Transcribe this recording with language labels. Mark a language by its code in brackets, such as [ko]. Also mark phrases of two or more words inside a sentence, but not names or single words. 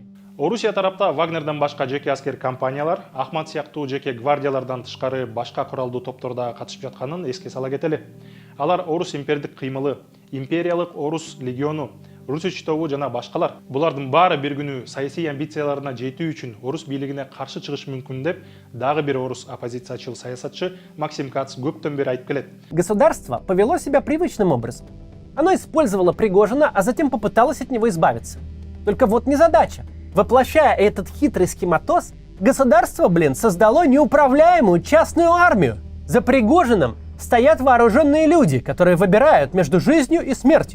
[ky] Орусия тарапта Вагнерден башка жеке аскер компаниялар, Ахмат сыяктуу жеке гвардиялардан тышкары башка куралдуу топторда катышып жатканын эске сала кетели. Алар Орус импердик кыймылы, империялык Орус легиону, Русич тобу жана башкалар. Булардын баары бир күнү саясий амбицияларына жетүү үчүн Орус бийлигине каршы чыгыш мүмкүн деп дагы бир орус оппозициячыл саясатчы Максим Кац көптөн бери айтып келет. [ru] Государство повело себя привычным образом. Оно использовало Пригожина, а затем попыталось от него избавиться. Только вот незадача. Воплощая этот хитрый схематоз, государство, создало неуправляемую частную армию. За Пригожиным стоят вооруженные люди, которые выбирают между жизнью и смертью.